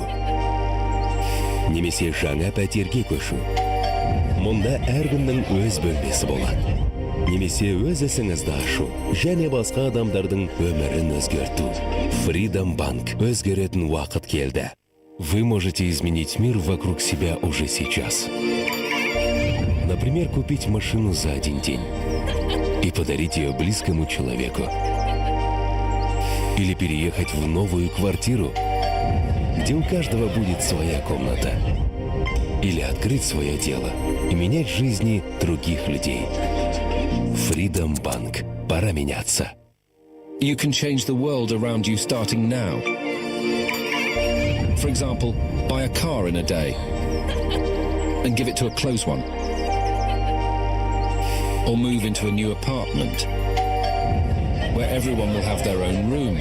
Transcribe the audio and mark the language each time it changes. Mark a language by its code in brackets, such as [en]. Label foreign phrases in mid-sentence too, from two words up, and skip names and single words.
[kk] Немесе жаңа пәтерге көшу. Мұнда әркімнің өз бөлмесі болады. Немесе өз ісіңізді ашу, және басқа адамдардың өмірін өзгерту. Freedom Bank. Өзгеретін уақыт келді. [ru] Вы можете изменить мир вокруг себя уже сейчас. Например, купить машину за один день и подарить ее близкому человеку. Или переехать в новую квартиру, где у каждого будет своя комната. Или открыть свое дело и менять жизни других людей. Freedom Bank. Пора меняться. [en] You can change the world around you starting now. For example, buy a car in a day and give it to a close one. Or move into a new apartment where everyone will have their own room.